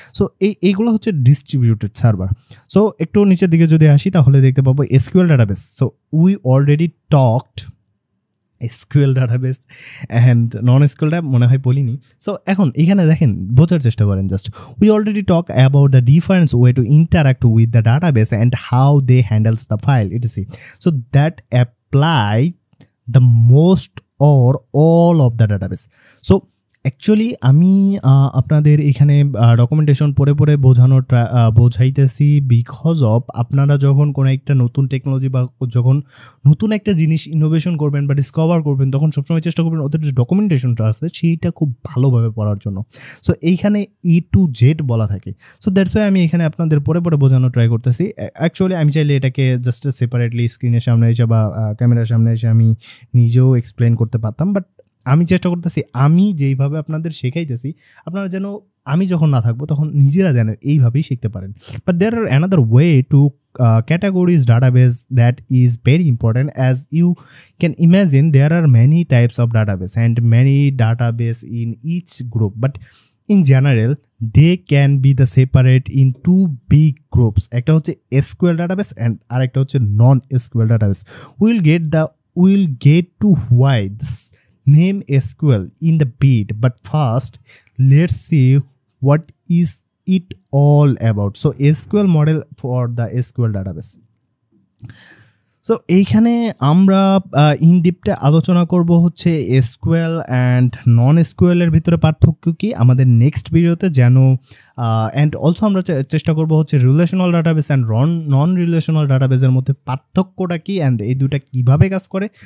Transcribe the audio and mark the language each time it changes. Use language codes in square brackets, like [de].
[bn] So এইগুলো হচ্ছে distributed server. So একটু নিচের দিকে যদি আসি তাহলে দেখতে পাবো SQL database. So [en] we already talked [bn] SQL database and non SQL মনে হয় বলিনি। সো এখন এখানে দেখেন বোঝার চেষ্টা করেন just, [en] We already talk about the difference way to interact with the database and how they handles the file etc. So that apply the most or all of the database. So [bn] actually আমি আপনাদের এখানে documentation পড়ে বোঝাইতেছি because of আপনারা যখন কোনো একটা নতুন technology বা যখন নতুন একটা জিনিস ইনোভেশন করবেন বা ডিসকভার করবেন তখন সবসময় চেষ্টা করবেন ওদের যে ডকুমেন্টেশনটা আছে সেইটা খুব ভালোভাবে পড়ার জন্য। সো এইখানে A to Z বলা থাকে। সো দ্যাটস ওয়াই আমি এখানে আপনাদের পড়ে বোঝানোর ট্রাই করতেছি। অ্যাকচুয়ালি আমি চাইলে এটাকে জাস্ট সেপারেটলি স্ক্রিনের সামনে এসে বা ক্যামেরার সামনে এসে আমি নিজেও এক্সপ্লেন করতে পারতাম, বাট আমি চেষ্টা করতেছি আমি যেইভাবে আপনাদের শেখাইতেছি আপনারা যেন আমি যখন না থাকবো তখন নিজেরা যেন এইভাবেই শিখতে পারেন। [en] But there are another way to categories database that is very important. As you can imagine, there are many types of database and many database in each group, but in general they can be the separate in two big groups. [bn] একটা হচ্ছে SQL database and আরেকটা হচ্ছে non SQL database. [en] We'll get to why this name SQL in the bit, but first let's see what is it all about. So SQL model for the SQL database. [bn] So এইখানে আমরা in ডিপটা আলোচনা করব হচ্ছে SQL and non এসকিউএলের ভিতরে পার্থক্য কি আমাদের next ভিডিওতে যেন, অ্যান্ড অলসো আমরা চেষ্টা করব হচ্ছে relational database and non relational ডাটাবেসের মধ্যে পার্থক্যটা কি অ্যান্ড এই দুটা কীভাবে কাজ করে।